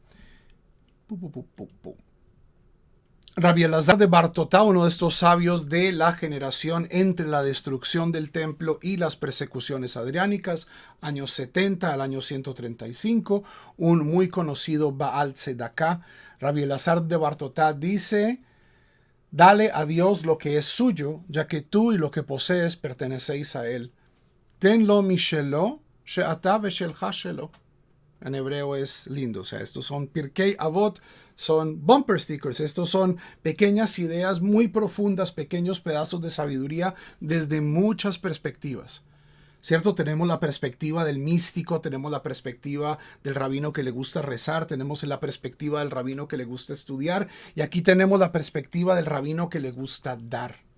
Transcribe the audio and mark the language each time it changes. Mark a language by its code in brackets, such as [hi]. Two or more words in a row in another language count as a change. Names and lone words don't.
[es] Rabbi Elazar de Bartotá, uno de estos sabios de la generación entre la destrucción del templo y las persecuciones adriánicas, años 70 al año 135, un muy conocido [he] בעל צדקה. [es] Rabbi Elazar de Bartotá dice: dale a Dios lo que es suyo, ya que tú y lo que posees pertenecéis a él. [he] תן לו משלו, שאתה ושלך שלו. [es] En hebreo es lindo, o sea, estos son Pirkei Avot, son [en] bumper stickers, [es] estos son pequeñas ideas muy profundas, pequeños pedazos de sabiduría desde muchas perspectivas. ¿Cierto? Tenemos la perspectiva del místico, tenemos la perspectiva del rabino que le gusta rezar, tenemos la perspectiva del rabino que le gusta estudiar, y aquí tenemos la perspectiva del rabino que le gusta dar.